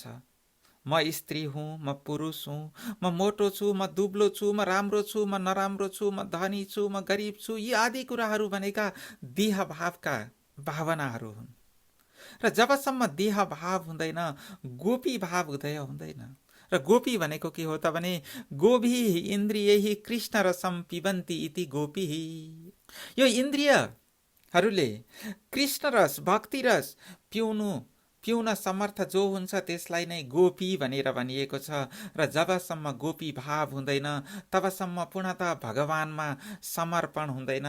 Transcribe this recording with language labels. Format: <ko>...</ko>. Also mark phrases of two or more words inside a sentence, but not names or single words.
<ne>म स्त्री हुँ, म पुरुष हुँ, म मोटो छु, म दुब्लो छु, म राम्रो छु, म नराम्रो छु, म धनी छु, म गरिब छु, यी आदि कुराहरू भनेका देह भावका भावनाहरू हुन्। र जबसम्म देह भाव हुँदैन, गोपी भाव उदय हुँदैन। र गोपी भनेको के हो त भने</ne> <sa>गोभी इन्द्रियैहि कृष्ण रसम पिबन्ति इति गोपी।</sa> <ne>यो इन्द्रियहरूले कृष्ण रस, भक्ति रस पिउन समर्थ जो हुन्छ त्यसलाई नै गोपी भनेर भनिएको छ। र जबसम्म गोपी भाव हुँदैन तबसम्म पूर्णतः भगवानमा समर्पण हुँदैन।</ne>